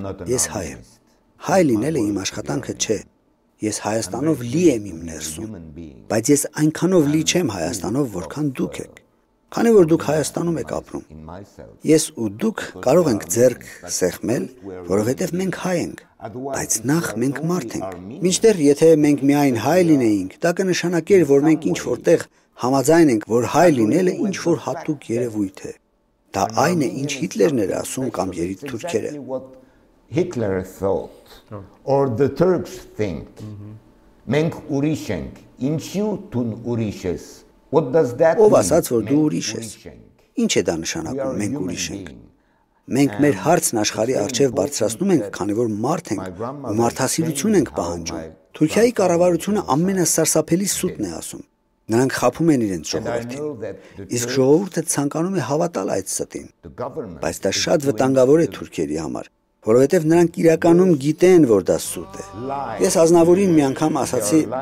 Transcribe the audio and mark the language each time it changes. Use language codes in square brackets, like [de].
[hy] Ես հայ եմ։ Հայ լինելը իմ աշխատանքը չէ։ Ես Հայաստանով լի եմ իմ ներսում, բայց ես այնքանով լի չեմ Հայաստանով, որքան դուք եք։ Քանի որ դուք Հայաստանում եք ապրում։ Ես ու դուք կարող ենք ձեռք սեղմել, որովհետև մենք հայ ենք, բայց նախ մենք մարդ ենք։ Մինչդեռ եթե մենք միայն հայ լինեինք, դա կնշանակեր, որ մենք ինչ որտեղ համաձայն ենք, որ հայ լինելը ինչ որ հատուկ երևույթ է։ Դա այն է, ինչ Հիտլերն էր ասում կամ երից թուրքերը։ [en] Hitler thought or the Turks think. [hy] Մենք ուրիշ ենք, ինչու դու ուրիշ ես։ [en] What does that mean? [hy] Ով ասաց, որ դու ուրիշ ես։ Ինչ է դա նշանակում, մենք ուրիշ ենք։ Մենք մեր հարցն աշխարհի առջև բարձրացնում ենք, քանի որ մարդ ենք ու մարդասիրություն ենք պահանջում։ Թուրքիայի կառավարությունը ամենասարսափելի սուտն է ասում։ Նրանք խաբում են իրենց ժողովրդին։ Իսկ ժողովուրդը ցանկանում է հավատալ այդ ստին։ Բայց դա շատ վտանգավոր է թուրքերի համար, որովհետև նրանք իրականում գիտեն, որ դա սուտ է։ Ես Ազնավուրին մի անգամ ասացի.